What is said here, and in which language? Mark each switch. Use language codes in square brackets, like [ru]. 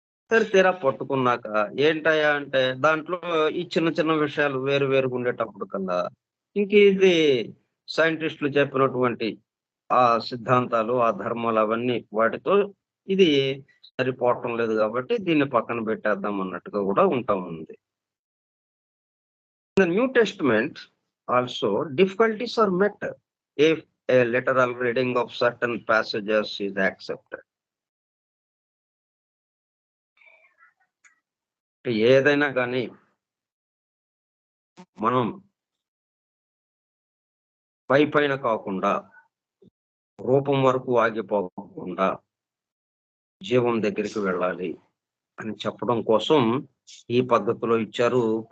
[te] సరే తీరా పట్టుకున్నాక ఏంటయ్యా అంటే దాంట్లో ఈ చిన్న చిన్న విషయాలు వేరు వేరుగా ఉండేటప్పుడు కల్లా ఇంక ఇది సైంటిస్టులు చెప్పినటువంటి ఆ సిద్ధాంతాలు, ఆ ధర్మాలు అవన్నీ వాటితో ఇది సరిపోవటం లేదు కాబట్టి దీన్ని పక్కన పెట్టేద్దాం అన్నట్టుగా కూడా ఉంటా ఉంది. [en] In the New Testament also difficulties are met if a literal reading of certain passages is accepted. [te] ఏదైనా కానీ మనం పైన కాకుండా రూపం వరకు ఆగిపోకుండా జీవం దగ్గరికి వెళ్ళాలి అని చెప్పడం కోసం ఈ పద్ధతిలో ఇచ్చారు.